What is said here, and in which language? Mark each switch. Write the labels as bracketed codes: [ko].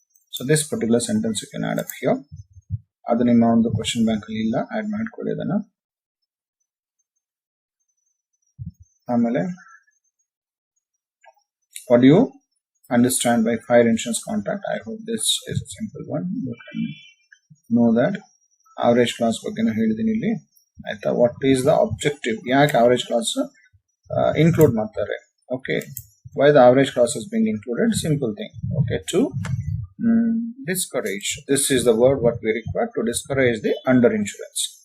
[en] So this particular sentence you can add up here. [kn] Adu nimma ಒಂದು question bank ಅಲ್ಲಿ ಇಲ್ಲ, add ಮಾಡ್ಕೊಳ್ಳಿ ಅದನ್ನ. ಆಮೇಲೆ [en] what do you understand by fire insurance contract? I hope this is a simple one. You can know that. [kn] Average clause ಬಗ್ಗೆ ನಾನು ಹೇಳಿದ್ದೀನಿ ಇಲ್ಲಿ ಆಯ್ತಾ. [en] what is the objective? [kn] ಯಾಕೆ average clause include ಮಾಡ್ತಾರೆ? [en] Okay, why the average clause is being included? Simple thing. Okay, to discourage, this is the word what we require, to discourage the under insurance.